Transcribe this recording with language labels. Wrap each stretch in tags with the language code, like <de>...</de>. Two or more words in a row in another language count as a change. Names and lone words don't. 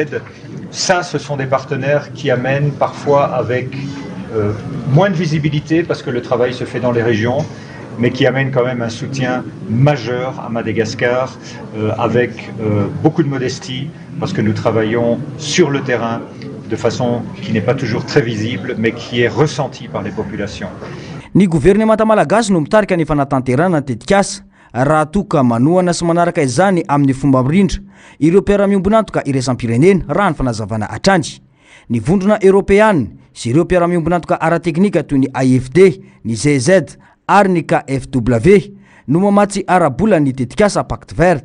<fr>Ça, ce sont des partenaires qui amènent parfois avec moins de visibilité, parce que le travail se fait dans les régions, mais qui amènent quand même un soutien majeur à Madagascar, avec beaucoup de modestie, parce que nous travaillons sur le terrain de façon qui n'est pas toujours très visible, mais qui est ressentie par les populations.</fr> <mg>Ny gouvernemanta malagasy no mitarika ny fanatanterana tetika asa raha toka manoana sy manaraka izany amin'ny fomba mirindra ireo mpiara-miombonantoka iraisam-pirenena raha ny fanazavana atrany ny vondrona européane sy ireo mpiara-miombonantoka ara-teknika toy ny AFD, ny ZZ ary ny KFW no mamatsy arabola ny tetikasa</mg> <fr>pacte vert.</fr>